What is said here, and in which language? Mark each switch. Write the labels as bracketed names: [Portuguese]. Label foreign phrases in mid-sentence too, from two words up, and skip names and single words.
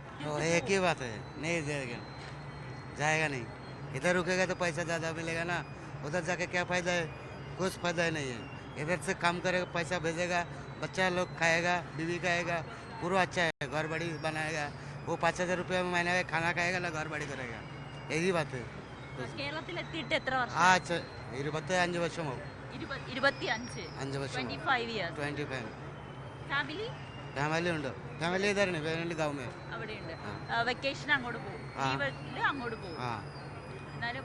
[Hindi] तो एक ही बात है, नहीं जाएगा नहीं, इधर रुकेगा तो पैसा ज़्यादा मिलेगा ना, उधर जाके क्या फ़ायदा है, कुछ फ़ायदा ही नहीं है। इधर से काम करेगा, पैसा भेजेगा, बच्चा लोग खाएगा, बीवी खाएगा, पूरा अच्छा है, घर बड़ी बनाएगा। वो 5,000 रुपये में महीने में खाना खाएगा ना घर बड़ी करेगा, यही बात है। [Malayalam] കേരളത്തിലെത്തിയിട്ട് എത്ര വർഷം? 25 വർഷമാവും. 25 വർഷം. 25 years. 25. ഫാമിലി ഫാമിലി ഉണ്ട്, ഫാമിലി ഇതാണ് വേറെ [Hindi] गाँव में [Malayalam] അവിടെയുണ്ട്. വെക്കേഷൻ അങ്ങോട്ട് പോകും, ലീവില് അങ്ങോട്ട് പോകും. എന്നാലും